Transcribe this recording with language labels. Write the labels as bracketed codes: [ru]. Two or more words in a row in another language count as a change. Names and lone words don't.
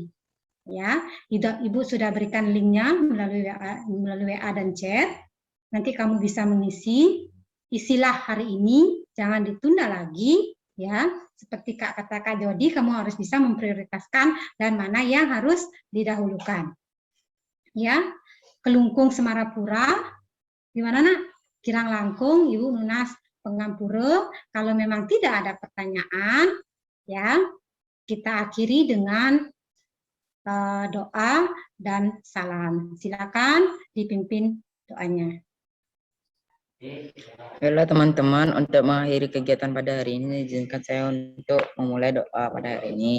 [id] Ya, Ibu sudah berikan linknya melalui WA dan chat. Nanti kamu bisa mengisi. Isilah hari ini, jangan ditunda lagi, ya. Seperti kata Kak Jody, kamu harus bisa memprioritaskan dan mana yang harus didahulukan. Ya, Kelungkung Semarapura, di mana nak? [ban] Kirang Langkung, Ibu Nunas Pengampura. [id] Kalau memang tidak ada pertanyaan, ya, kita akhiri dengan doa dan salam. Silakan dipimpin doanya. Halo teman-teman, untuk mengakhiri kegiatan pada hari ini, izinkan saya untuk memulai doa pada hari ini.